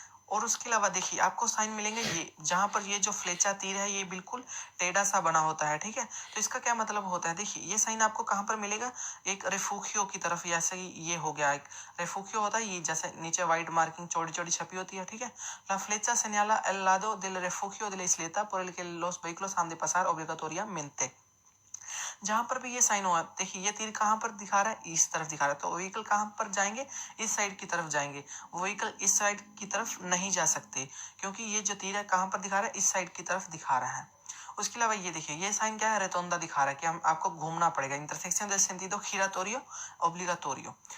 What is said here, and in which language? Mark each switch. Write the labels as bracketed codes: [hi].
[hi] और उसके अलावा देखिए, आपको साइन मिलेंगे ये, जहां पर ये जो फ्लेचा तीर है ये बिल्कुल टेढ़ा सा बना होता है, ठीक है। तो इसका क्या मतलब होता है, देखिए ये साइन आपको कहां पर मिलेगा, एक रेफुगियो की तरफ, जैसे ये हो गया, एक रेफुगियो होता है, ये जैसे नीचे व्हाइट मार्किंग छोटी छोटी छपी होती है, ठीक है। [es] ला फ्लेचा señala el lado del refugio de la isleta por el que los vehículos han de pasar obligatoriamente। [hi] जहां पर भी ये साइन हुआ, देखिए ये तीर कहां पर दिखा रहा है, इस तरफ दिखा रहा है, तो व्हीकल कहां पर जाएंगे, इस साइड की तरफ जाएंगे। व्हीकल इस साइड की तरफ नहीं जा सकते, क्योंकि ये जो तीर है कहां पर दिखा रहा है, इस साइड की तरफ दिखा रहा है। उसके अलावा ये देखिए, ये साइन क्या है, रेतोंदा दिखा रहा है कि हम आपको घूमना पड़ेगा, intersection [es] del sentido giratorio obligatorio।